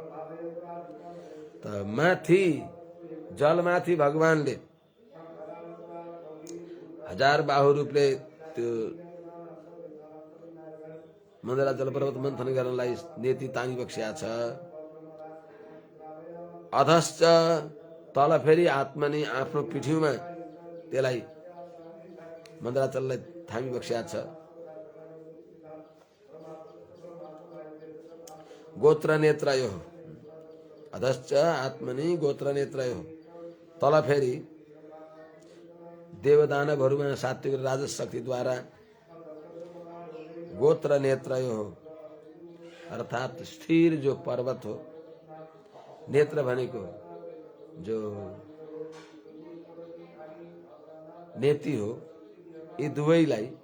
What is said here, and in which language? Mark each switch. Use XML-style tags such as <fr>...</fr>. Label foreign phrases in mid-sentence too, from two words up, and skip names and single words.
<ne>त माथि जलमाथि भगवानले हजार बाहु रूपले त्यो मन्दराचल पर्वत मन्थन गर्नलाई नेति तानिबक्सेका छ। अधश्च तल फेरि आत्मानी आफ्नो पिठ्यूमा त्यसलाई मन्दराचललाई थामिबक्सेका छ।</ne> <sa>गोत्र नेत्रयोः अधश्च आत्मनि गोत्र नेत्रयोः,</sa> <ne>तल फेरि देवदानवहरूमा सात्विक र राजस शक्तिद्वारा</ne> <sa>गोत्र नेत्रयोः</sa> <ne>अर्थात स्थिर जो पर्वत हो, नेत्र भनेको जो नेति हो, यी दुवैलाई</ne>